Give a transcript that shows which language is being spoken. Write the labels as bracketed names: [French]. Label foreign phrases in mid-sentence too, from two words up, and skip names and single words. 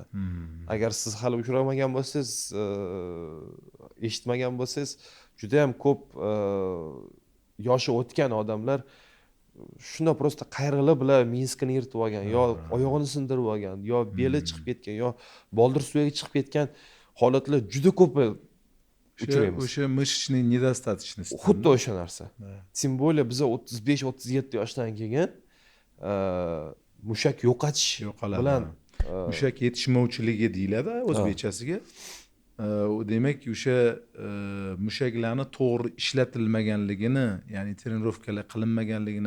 [Uzbek] Agar siz hali uchramagan bo'lsangiz, eshitmagan bo'lsangiz, juda ham ko'p yoshi o'tgan odamlar shunda просто qayrilib bilan minskini yirtib olgan, yo oyog'ini sindirib olgan, yo beli chiqib ketgan, yo boldir suyagi chiqib ketgan holatlar juda ko'p uchraymiz. [Russian] O'sha мышечный недостаточность. [Uzbek] Xuddi o'sha narsa. [Russian] Тем более [Uzbek] biz 35-37 yoshdan keyin mushak yo'qotish bilan mushak yetishmovchiligi deyiladi o'zbekchasiga. demak o'sha mushaklarni to'g'ri ishlatilmaganligini, ya'ni trenirovkalar qilinmaganligini